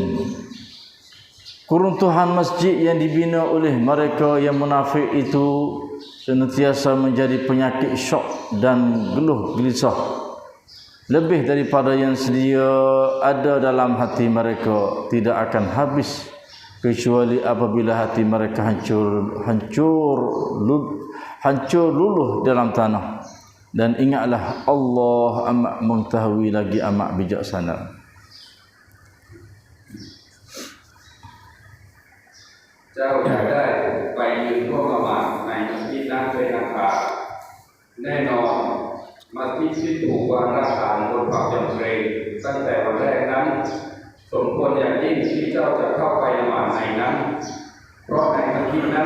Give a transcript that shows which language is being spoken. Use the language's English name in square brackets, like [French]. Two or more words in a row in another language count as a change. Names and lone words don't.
[Malay] Keruntuhan masjid yang dibina oleh mereka yang munafik itu senantiasa menjadi penyakit syok dan geluh gelisah, lebih daripada yang sedia ada dalam hati mereka, tidak akan habis kecuali apabila hati mereka hancur luluh dalam tanah. Dan ingatlah, Allah amat mengetahui lagi amat bijaksana. [Thai] จ้าอยากได้ไปยืนร่วมละหมาดในมัสยิดนั้นเป็นอันขาดแน่นอนมัสยิดที่ถูกวางรากฐานบนความยำเกรงตั้งแต่วันแรกนั้นสมควรอย่างยิ่งที่เจ้าจะเข้าไปละหมาดในนั้นเพราะในมัสยิดนั้น